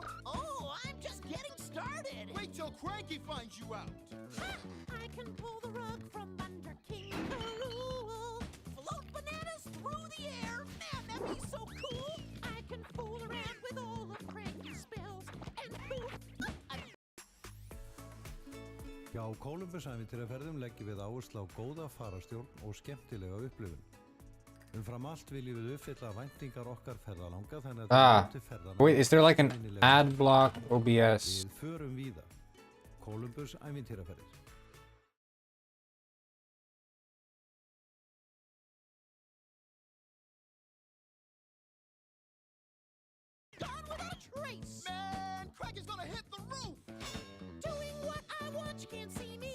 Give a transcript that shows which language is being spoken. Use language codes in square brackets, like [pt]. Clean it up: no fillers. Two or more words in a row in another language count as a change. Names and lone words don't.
[en] Oh, I'm just getting started. Wait till Cranky finds you out. Ha! I can pull the rug from under King Karul, float bananas through the air. Man, that'd be so cool. I can fool around with all of Cranky's spells, and poof, [is] Hjá Kólumbusævintýraferðum leggjum við áherslu á góða fararstjórn og skemmtilega upplifun. Umfram allt viljum við uppfylla væntingar okkar ferðalanga þannig að til ferðalanga. [en] Wait, is there like an ad block OBS? [is] Við förum víða. Kólumbusævintýraferðir. [en] gone without a trace. Man, Cranky's gonna hit the roof. Doing what I want, you can't see me.